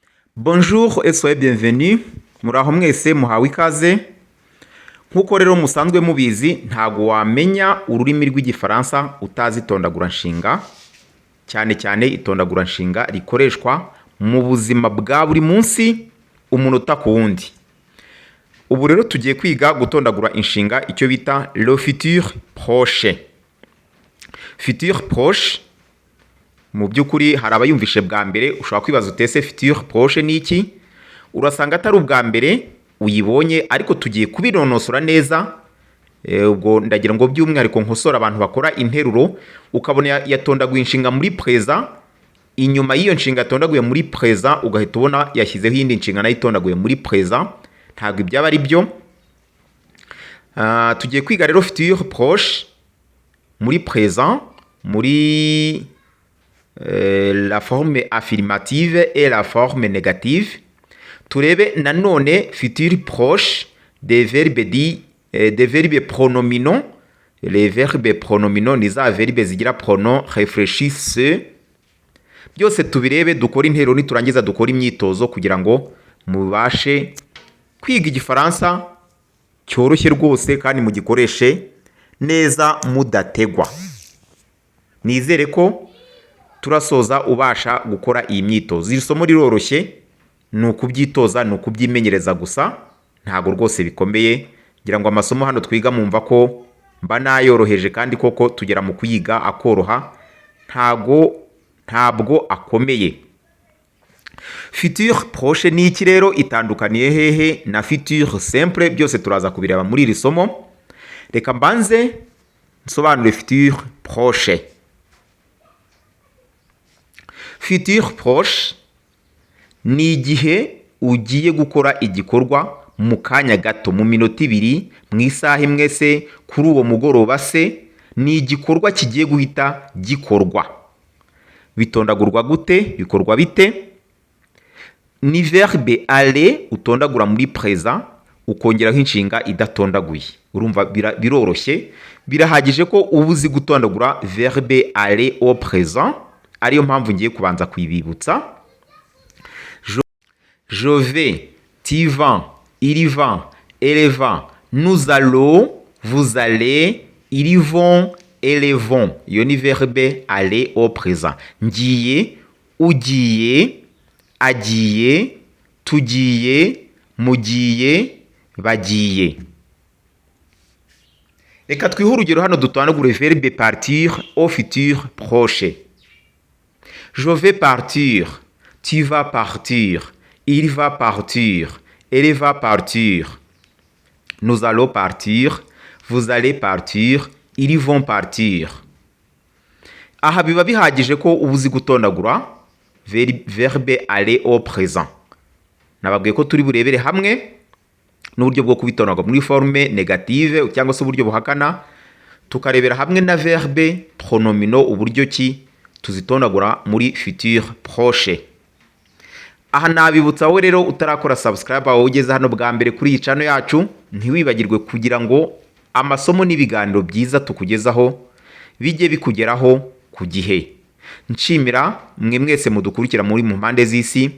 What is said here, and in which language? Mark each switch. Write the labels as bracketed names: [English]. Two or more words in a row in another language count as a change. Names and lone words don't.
[French] Bonjour et soyez bienvenue. [Kinyarwanda] Muraho mwese muhawe ikaze. Nkuko rero musanzwe mubizi ntago wamenya ururimi rw'igifaransa utazi itondagura nshinga. Cyane cyane itondagura nshinga rikoreshwa mu buzima bwa buri munsi umunota ku wundi. Ubu rero tugiye kwiga gutondagura inshinga icyo bita [French] le futur proche. Futur proche [Kinyarwanda] mu by'ukuri hari abayumvishe bwa mbere ushobora kwibaza utese [French] futur proche [Kinyarwanda] ni iki. Urasanga atari ubwa mbere uyibonye ariko tugiye kubinonosora neza. Ubwo ndagira ngo by'umwihariko nkosora abantu bakora interuro ukabona yatondaguye inshinga muri présent, inyuma y'iyo nshinga yatondaguye muri présent ugahita ubona yashyizeho iyindi nshinga nayo itondaguye muri présent. Ntabwo ibyaba ari byo. Tugiye kwiga rero [French] futur proche [Kinyarwanda] muri présent, muri [French] la forme affirmative et la forme négative. [Kinyarwanda] Turebe nanone [French] futur proche des verbes pronominaux. Les verbes pronominaux [Kinyarwanda] ni za verbe zigira [French] pronom réfléchisse. [Kinyarwanda] Byose tubirebe dukora interuro niturangiza dukora imyitozo kugira ngo mubashe kwiga igifaransa cyoroshye rwose kandi mugikoreshe neza mudategwa. Nizere ko turasoza ubasha gukora iyi myitozo. Iri somo riroroshye, ni ukubyitoza, ni ukubyimenyereza gusa, ntago rwose bikomeye. Ngira ngo amasomo hano twiga mumva ko mba nayoroheje kandi koko tugera mu kuyiga akoroha, ntabwo akomeye. [French] Futur proche [Kinyarwanda] ni iki rero, itandukaniye hehe na [French] futur simple? [Kinyarwanda] Byose turaza kubireba muri iri somo. Reka mbanze nsobanure futur proche. [French] Futur proche [Kinyarwanda] ni igihe ugiye gukora igikorwa mu kanya gato, mu minota ibiri, mu isaha imwe se, kuri uwo mugoroba se. Ni igikorwa kigiye guhita gikorwa. Bitondagurwa gute? Bikorwa bite? Ni [French] verbe aller [Kinyarwanda] utondagura muri présent ukongeraho inshinga idatondaguye. Urumva biroroshye, birahagije ko uba uzi gutondagura [French] verbe aller au présent. [Kinyarwanda] Ariyo mpamvu ngiye kubanza kwibibutsa. [French] Je vais, tu vas, il va, elle va, nous allons, vous allez, ils vont, elles vont. [Kinyarwanda] Iyo ni [French] verbe aller au présent. [Kinyarwanda] Ngiye, ugiye, agiye, tugiye, mugiye, bagiye. Reka twihe urugero hano dutondagure [French] verbe partir au futur proche. Je vais partir, tu vas partir, il va partir, elle va partir, nous allons partir, vous allez partir, ils vont partir. [Kinyarwanda] Aha biba bihagije ko ubuzi gutondagura [French] verbe aller au présent. [Kinyarwanda] Nababwiye ko turi burebere hamwe n'uburyo bwo kubitondagura muri [French] forme négative [Kinyarwanda] cyangwa se uburyo buhakana, tukarebera hamwe na [French] verbe pronominaux [Kinyarwanda] uburyo ki tuzitondagura muri [French] futur proche. [Kinyarwanda] Aha nabibutsa wowe rero utarakora subscribe, aho ugeze hano bwa mbere kuri iyi channel yacu, ntiwibagirwe kugira ngo amasomo n'ibiganiro byiza tukugezaho bijye bikugeraho ku gihe. Nshimira mwe mwese mudukurikira muri mu mpande z'isi.